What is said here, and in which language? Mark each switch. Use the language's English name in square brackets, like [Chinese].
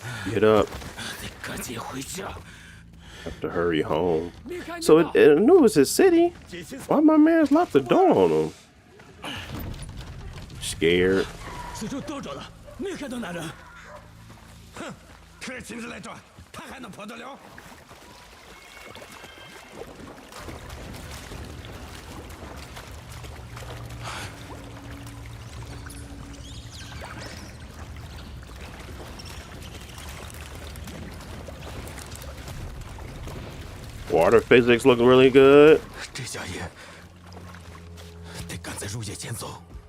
[English] Get up. [Chinese] 得赶紧回家。 [English] Have to hurry home. So it knew it was his city. Why my man's locked the door on him? Scared. [Chinese] 四周都找了，没看到男人。哼，看亲自来抓，他还能跑得了？ [English] Water physics look really good. [Chinese] 这家业得赶在入夜前走。